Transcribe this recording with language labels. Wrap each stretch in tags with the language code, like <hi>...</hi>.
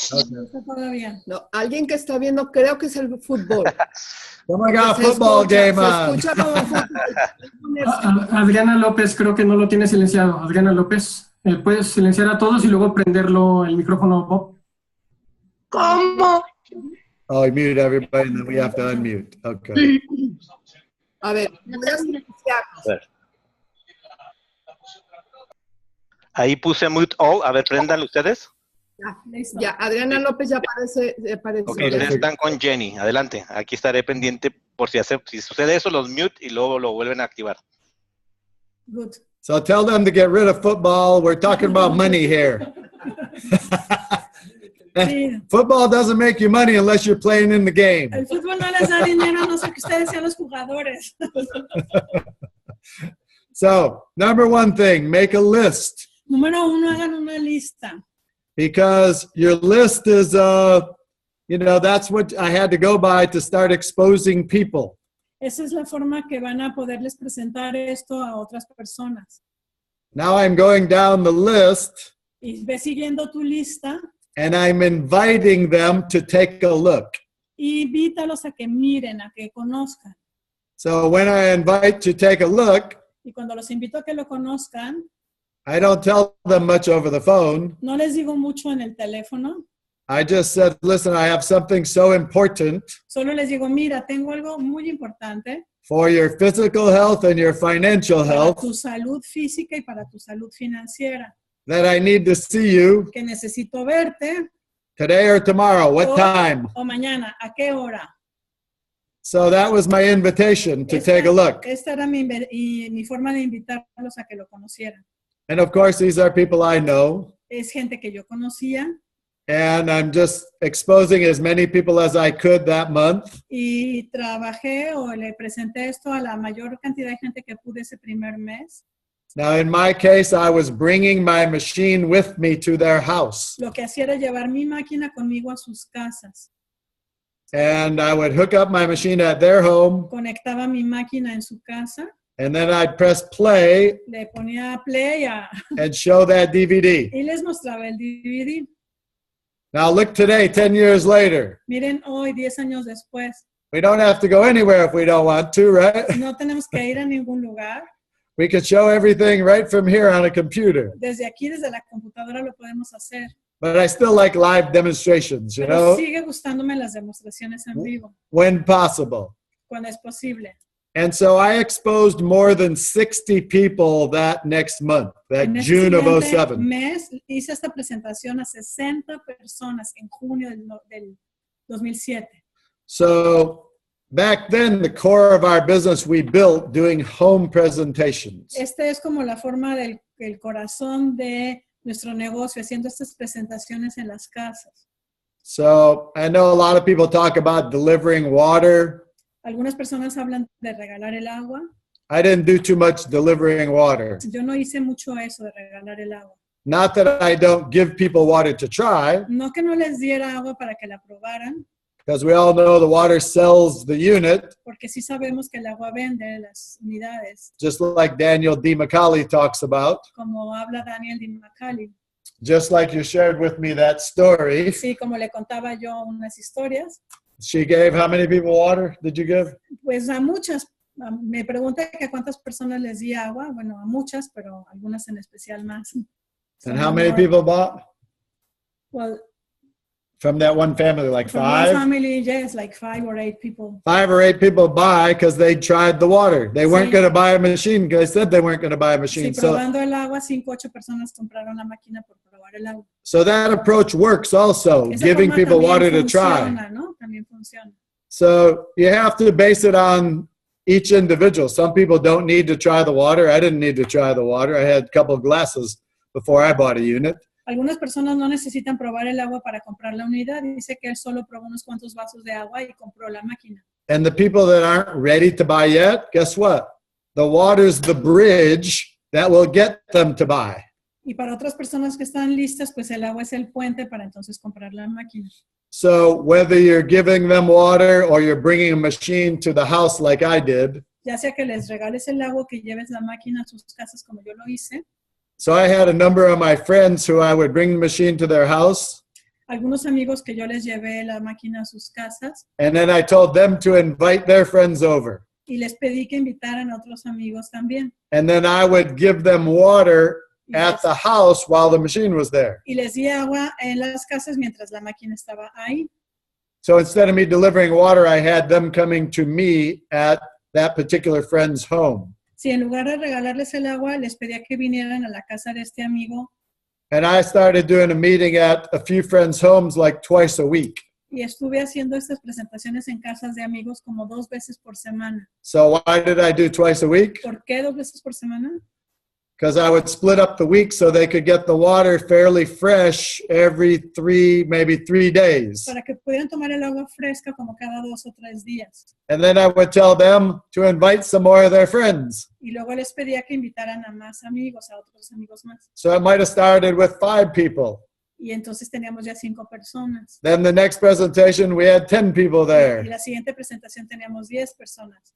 <es>No está todavía. No, alguien que está viendo, creo que es el fútbol.</es> <en>Oh my God,</en> <es>Se</es> <en>football</en> <es>escucha,</es> <en>game</en> <es>se</es> <en>on.</en> <es>escucha como fútbol. Adriana López, creo que no lo tiene silenciado. Adriana López, puedes silenciar a todos y luego prenderlo el micrófono, Bob. ¿Cómo?</es> <en>Oh, you muted everybody and then we have to unmute. Okay.</en> <es>A ver, voy a silenciar. A ver. Ahí puse</es> <en>mute all.</en> <es>A ver, préndanlo ustedes. Ya, Adriana López ya aparece. Ok, ustedes están con Jenny. Adelante. Aquí estaré pendiente por si sucede eso, los mute y luego lo vuelven a activar.</es> <en>Good. So tell them to get rid of football. We're talking about money here.</en> <es>Sí.</es> <en>Football doesn't make you money unless you're playing in the game.</en> <es>El fútbol no les da dinero, a no sé que ustedes sean los jugadores.</es> <en>So, number one thing, make a list.</en> <es>Número uno, hagan una lista.</es> <en>Because your list is, that's what I had to go by to start exposing people.</en> <es>Esa es la forma que van a poderles presentar esto a otras personas.</es> <en>Now I'm going down the list.</en> <es>Y ve siguiendo tu lista.</es> <en>And I'm inviting them to take a look.</en> <es>Y invítalos a que miren, a que conozcan.</es> <en>So when I invite to take a look,</en> <es>y cuando los invito a que lo conozcan,</es> <en>I don't tell them much over the phone.</en> <es>No les digo mucho en el teléfono.</es> <en>I just said, listen, I have something so important.</en> <es>Solo les digo, mira, tengo algo muy importante.</es> <en>For your physical health and your financial health.</en> <es>Para tu salud física y para tu salud financiera.</es> <en>That I need to see you.</en> <es>Que necesito verte.</es> <en>Today or tomorrow, what time?</en> <es>O mañana, ¿a qué hora?</es> <en>So that was my invitation to take a look.</en> <es>Esta era mi forma de invitarlos a que lo conocieran.</es> <en>And of course, these are people I know.</en> <es>Es gente que yo conocía.</es> <en>And I'm just exposing as many people as I could that month.</en> <es>Y trabajé o le presenté esto a la mayor cantidad de gente que pude ese primer mes.</es> <en>Now, in my case, I was bringing my machine with me to their house.</en> <es>Lo que hacía era llevar mi máquina conmigo a sus casas.</es> <en>And I would hook up my machine at their home.</en> <es>Conectaba mi máquina en su casa.</es> <en>And then I'd press play.</en> <es>Le ponía play</es> <en>and show that DVD.</en> <es>Y les mostraba el DVD.</es> <en>Now look today, 10 years later.</en> <es>Miren hoy, 10 años después.</es> <en>We don't have to go anywhere if we don't want to, right?</en> <es>No tenemos que ir a ningún lugar.</es> <en>We can show everything right from here on a computer.</en> <es>Desde aquí, desde la computadora lo podemos hacer.</es> <en>But I still like live demonstrations, you know?</en> <es>Sigue gustándome las demostraciones en vivo.</es> <en>When possible.</en> <es>Cuando es posible.</es> <en>And so I exposed more than 60 people that next month, that June of 07.</en> <es>Mes hice esta presentación a 60 personas en junio del 2007.</es> <en>So back then, the core of our business we built doing home presentations.</en> <es>Este es como la forma el corazón de nuestro negocio, haciendo estas presentaciones en las casas.</es> <en>So I know a lot of people talk about delivering water.</en> <es>Algunas personas hablan de regalar el agua.</es> <en>I didn't do too much delivering water.</en> <es>Yo no hice mucho eso de regalar el agua.</es> <en>Not that I don't give people water to try,</en> <es>No que no les diera agua para que la probaran,</es> <en>because we all know the water sells the unit,</en> <es>porque sí sabemos que el agua vende las unidades,</es> <en>just like Daniel D. McCauley talks about.</en> <es>como habla Daniel Di Macali.</es> <en>Just like you shared with me that story.</en> <es>Sí, como le contaba yo unas historias.</es> <en>She gave how many people water did you give?</en> <es>Pues a muchas. Me pregunta que a cuántas personas les di agua. Bueno, a muchas, pero algunas en especial más.</es> <en>And how many people bought? Well, from that one family, like from 5? one family, yes, like 5 or 8 people. 5 or 8 people buy because they tried the water. They weren't going to buy a machine because they said they weren't going to buy a machine.</en> <es>Sí, probando el agua, 5 o 8 personas compraron la máquina por probar el agua.</es> <en>So that approach works also,</en> <es>Esa</es> <en>giving</en> <es>forma</es> <en>people</en> <es>también</es> <en>water to</en> <es>funciona,</es> <en>try.</en> <es>¿no? También funciona.</es> <en>So you have to base it on each individual. Some people don't need to try the water. I didn't need to try the water. I had a couple of glasses before I bought a unit.</en> <es>Algunas personas no necesitan probar el agua para comprar la unidad. Dice que él solo probó unos cuantos vasos de agua y compró la máquina.</es> <en>And the people that aren't ready to buy yet, guess what? The water's the bridge that will get them to buy.</en> <es>Y para otras personas que están listas, pues el agua es el puente para entonces comprar la máquina.</es> <en>So whether you're giving them water or you're bringing a machine to the house like I did.</en> <es>Ya sea que les regales el agua, que lleves la máquina a sus casas como yo lo hice.</es> <en>So I had a number of my friends who I would bring the machine to their house.</en> <es>Algunos amigos que yo les llevé la máquina a sus casas.</es> <en>And then I told them to invite their friends over.</en> <es>Y les pedí que invitaran a otros amigos también.</es> <en>And then I would give them water at the house while the machine was there.</en> <es>Y les di agua en las casas mientras la máquina estaba ahí.</es> <en>So instead of me delivering water, I had them coming to me at that particular friend's home.</en> <es>Si en lugar de regalarles el agua, les pedía que vinieran a la casa de este amigo.</es> <en>And I started doing a meeting at a few friends' homes like twice a week.</en> <es>Y estuve haciendo estas presentaciones en casas de amigos como 2 veces por semana.</es> <en>So why did I do twice a week?</en> <es>¿Por qué 2 veces por semana?</es> <en>Because I would split up the week so they could get the water fairly fresh every 3, maybe 3 days.</en> <es>Para que pudieran tomar el agua fresca como cada 2 o 3 días.</es> <en>And then I would tell them to invite some more of their friends.</en> <es>Y luego les pedía que invitaran a más amigos, a otros amigos más.</es> <en>So it might have started with 5 people.</en> <es>Y entonces teníamos ya 5 personas.</es> <en>Then the next presentation, we had 10 people</en> <es>Y</es> <en>there.</en> <es>la siguiente presentación teníamos 10 personas.</es>